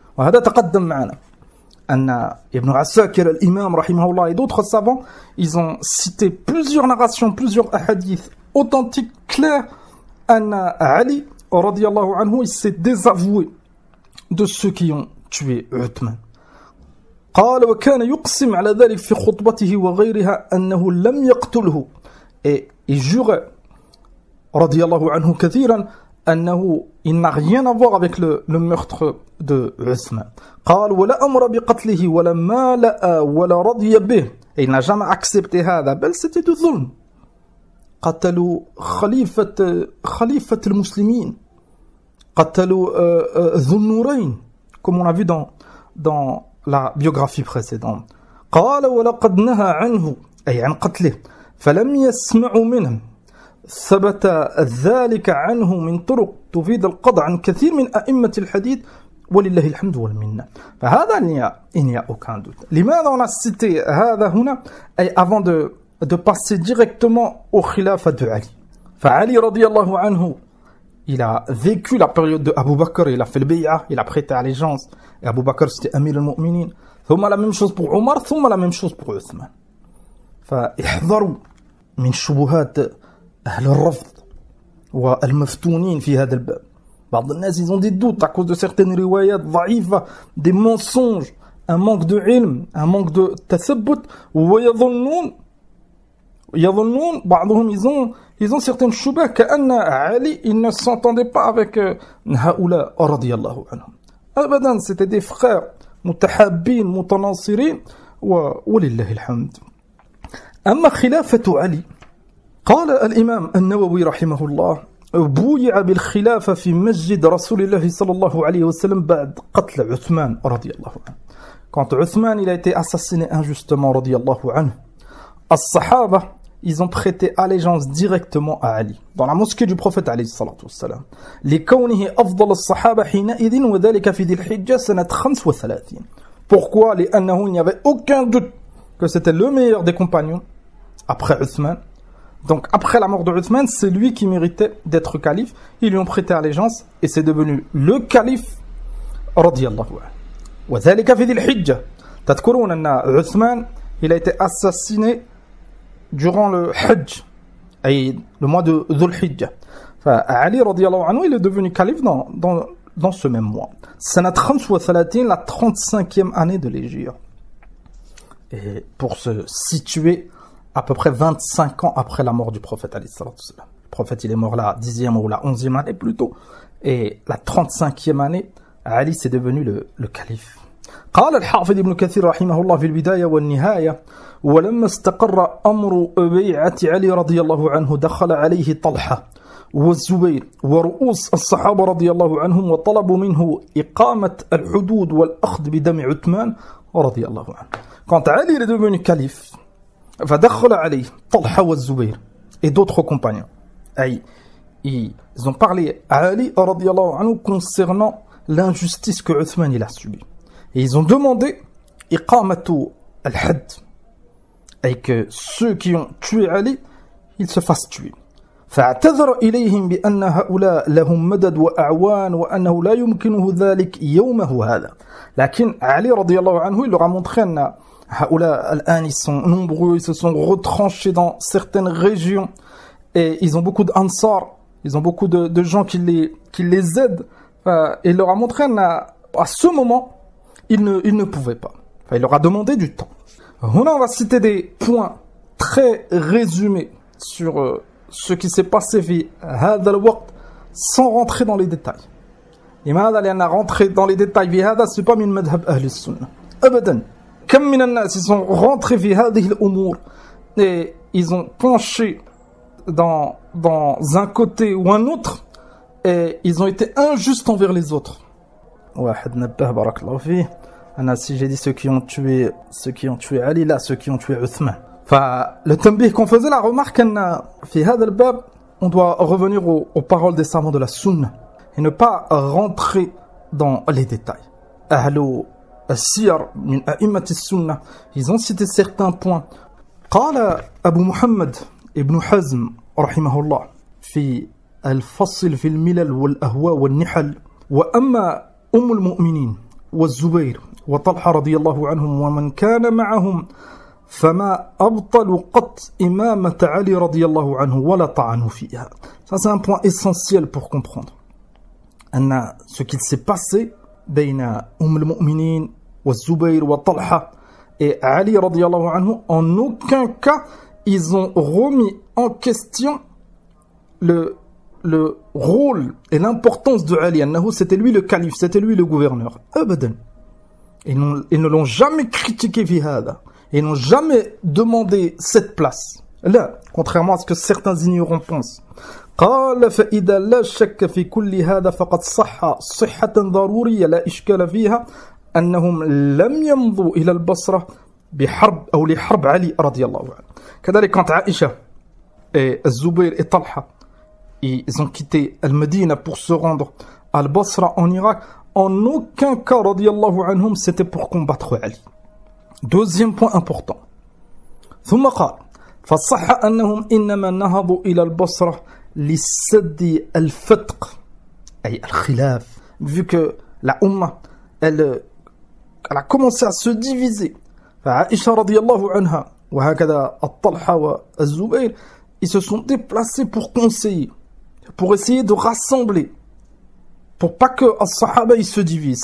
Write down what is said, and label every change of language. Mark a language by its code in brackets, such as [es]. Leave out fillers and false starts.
[ar] وهذا تقدم معنا أن ابن عساكر الإمام رحمه الله [fr] et d'autres savants ils ont cité plusieurs narrations, plusieurs hadiths authentiques clairs [ar] أن علي [fr] radiyallahu anhu, il s'est désavoué de ceux qui ont tué Uthman. [ar] قال وكان يقسم على ذلك في خطبته وغيرها أنه لم يقتله. [fr] Et il jurait radiyallahu anhu [ar] كثيرا أنه [fr] il n'a rien à voir avec le meurtre de Uthman. [ar] قال ولا أمر بقتله ولا مال ولا رضي به. [fr] Et il n'a jamais accepté [ar] هذا بل [fr] c'était du ظلم. [ar] قتلوا خليفة المسلمين. قتلوا ذو النورين [fr] comme on a vu dans la biographie précédente. [ar] قال ولقد نهى عنه أي عن قتله فلم يسمعوا منه. ثبت ذلك عنه من طرق تفيد القطع عن كثير من أئمة الحديث ولله الحمد والمنة. فهذا [fr] il n'y a aucun doute. [ar] لماذا [fr] on a cité [ar] هذا هنا أي [fr] avant de passer directement au khilafa de Ali. [ar] فعلي رضي الله عنه [fr] il a vécu la période de Abu Bakr, il a fait le bay'a, il a prêté allégeance. Et Abu Bakr c'était Amir al-Mu'minin. ثم la même chose pour Omar, ثم la même chose pour Uthman. [ar] فاحذروا من شبهات أهل الرفض والمفتونين في هذا الباب. بعض الناس [fr] ils ont des doutes à cause de certaines riwayat ضعيفة, des mensonges, un manque de ilm, un manque de tathabbut. [ar] ويظنون بعضهم [fr] ils ont certaines shubhas كأن Ali il ne s'entendait pas avec [ar] هؤلاء رضي الله عنهم. أبدا [fr] c'était des frères [ar] متحابين متناصرين ولله الحمد. أما خلافة علي قال الإمام النووي رحمه الله بويع بالخلافة في مسجد رسول الله صلى الله عليه وسلم بعد قتل عثمان رضي الله عنه. [fr] Quand Uthman il a été assassiné injustement رضي الله عنه, [ar] الصحابة [fr] ils ont prêté allégeance directement à Ali dans la mosquée du prophète [ar] عليه الصلاة والسلام لكونه أفضل الصحابة حينئذ وذلك في ذي الحجة سنة 35. [fr] Pourquoi? [ar] لأنه [fr] il n'y avait aucun doute que c'était le meilleur des compagnons après Uthman. Donc après la mort de Uthman, c'est lui qui méritait d'être calife. Ils lui ont prêté allégeance et c'est devenu le calife رضي الله عنه. [ar] وذلك في ذي الحجة. تذكرون أن عثمان [fr] il a été assassiné durant le Hajj, et le mois de Dhul Hijjah. Ali radiyallahu anhu, il est devenu calife dans ce même mois. Sanat 35, la 35e année de l'Hégire. Et pour se situer à peu près 25 ans après la mort du prophète alayhi salatu wassalam. Le prophète, il est mort la 10e ou la 11e année plutôt. Et la 35e année, Ali c'est devenu le calife. [ar] قال الحافظ ابن كثير رحمه الله في البداية والنهاية ولما استقر أمر بيعة علي رضي الله عنه دخل عليه طلحة والزبير ورؤوس الصحابة رضي الله عنهم وطلبوا منه إقامة الحدود والأخذ بدم عثمان رضي الله عنه. [fr] Quand Ali est devenu calife, [ar] فدخل عليه طلحة والزبير [fr] et d'autres compagnons. Ils ont parlé à Ali رضي الله عنه concernant l'injustice que Uthman il a subie. Et ils ont demandé iqamatu al-hadd, et que ceux qui ont tué Ali, ils se fassent tuer. [ar] فاعتذر إليهم بأن هؤلاء لهم مدد وأعوان وأنه لا يمكنه ذلك يومه هذا. لكن علي رضي الله عنه [fr] il leur a montré [ar] أن هؤلاء الآن [fr] ils sont nombreux, ils se sont retranchés dans certaines régions et ils ont beaucoup d'Ansar, ils ont beaucoup de gens qui les aident. Et il leur a montré à ce moment il ne pouvait pas. Enfin, il leur a demandé du temps. Là, on va citer des points très résumés sur ce qui s'est passé [ar] في هذا الوقت [fr] sans rentrer dans les détails. [ar] لماذا؟ لأن [fr] rentrer dans les détails [ar] في هذا [fr] c'est pas [ar] من مذهب أهل السنة أبدا. كم من الناس [fr] ils sont rentrés [ar] في هذه الأمور [fr] et ils ont penché dans un côté ou un autre et ils ont été injustes envers les autres. [ar] واحد نبه بارك الله فيه أنا [fr] si j'ai dit ceux qui ont tué Ali, là ceux qui ont tué Uthman. Le tambih qu'on faisait, la remarque [ar] أن في هذا الباب [fr] on doit revenir aux paroles des savants de la sunna et ne pas rentrer dans les détails. [ar] أهل السير من أئمة السنة [fr] ils ont cité certains points. [ar] قال أبو محمد ابن حزم رحمه الله في الفصل في الملل والأهواء والنحل وأما أم المؤمنين والزبير وطلحة رضي الله عنهم ومن كان معهم فما أبطلوا قط إمامة علي رضي الله عنه ولا طعنوا فيها. [fr] Ça c'est un point essentiel pour comprendre. ce qu'il s'est passé [ar] بين المؤمنين والزبير وطلحة [fr] et Ali radiallahu anhu, en aucun cas ils ont remis en question le rôle et l'importance de Ali, c'était lui le calife, c'était lui le gouverneur. Abadan. Ils ne l'ont jamais critiqué [ar] في هذا. [fr] Ils n'ont jamais demandé cette place. Là, contrairement à ce que certains ignorants pensent. [ar] قال فإذا لا شك في كل هذا فقد صح صحة ضرورية لا إشكال فيها أنهم لم يمضوا إلى البصرة بحرب أو لحرب علي رضي الله عنه. كذلك [fr] quand Aïcha et Zubayr et Talha ils ont quitté Al-Medina pour se rendre à Al-Basra en Irak, en aucun cas radiyallahu anhum c'était pour combattre Ali. Deuxième point important. [ar] ثم قال فصح أنهم إنما نهضوا إلى البصرة لسد الفتق أي الخلاف. [fr] Vu que la Ummah elle a commencé à se diviser, Aïcha radiyallahu anha [ar] وهكذا الطلحة والزبير [fr] ils se sont déplacés pour conseiller, pour essayer de rassembler, pour pas que les Sahaba ils se divisent.